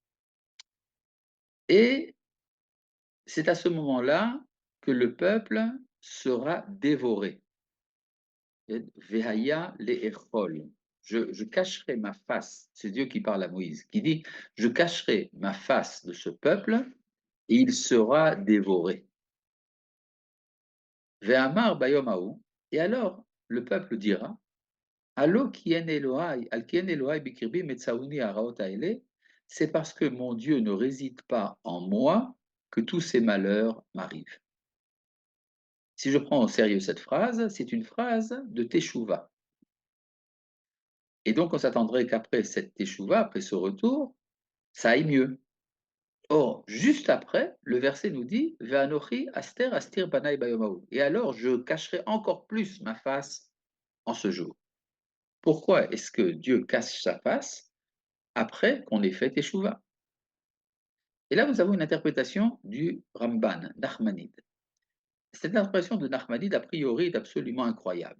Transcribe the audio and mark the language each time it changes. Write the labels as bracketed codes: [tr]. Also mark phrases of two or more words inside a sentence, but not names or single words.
[fr] Et c'est à ce moment-là que le peuple sera dévoré. [he] והיה לאכול. [fr] Je cacherai ma face, c'est Dieu qui parle à Moïse, qui dit, je cacherai ma face de ce peuple et il sera dévoré. [he] ויאמר ביום [fr] et alors le peuple dira, [he] הלא כי אין אלהי, על כי אין אלהי בקרבי מצאוני הרעות האלה, [fr] c'est parce que mon Dieu ne réside pas en moi que tous ces malheurs m'arrivent. Si je prends au sérieux cette phrase, c'est une phrase de Teshuvah. Et donc on s'attendrait qu'après cette Teshuvah, après ce retour, ça aille mieux. Or, juste après, le verset nous dit [he] ואנכי הסתר אסתיר פני ביום ההוא. [fr] Et alors je cacherai encore plus ma face en ce jour. Pourquoi est-ce que Dieu cache sa face après qu'on ait fait Teshuvah? Et là, nous avons une interprétation du Ramban, Nachmanide. Cette interprétation de Nachmanide, a priori, est absolument incroyable.